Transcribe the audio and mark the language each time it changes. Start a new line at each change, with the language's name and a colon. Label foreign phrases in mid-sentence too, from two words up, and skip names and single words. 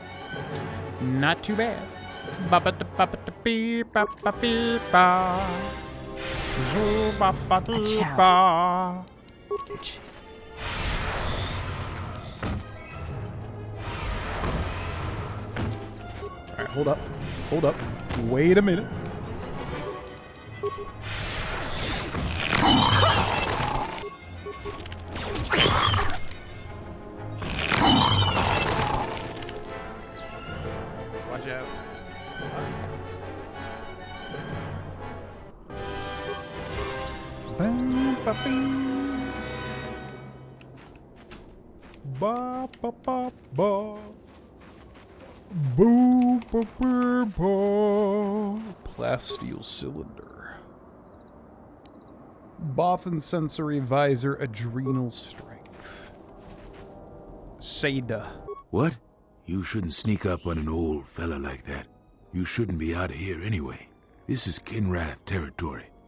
English: Not too bad. Alright, hold up. Hold up. Wait a minute. Watch out. Ba ba ba ba. Boo ba ba ba. Plasteel cylinder. Bothan sensory visor, adrenal strength. Seda. What? You shouldn't sneak up on an old fella like that. You shouldn't be out of here anyway. This is Kinrath territory.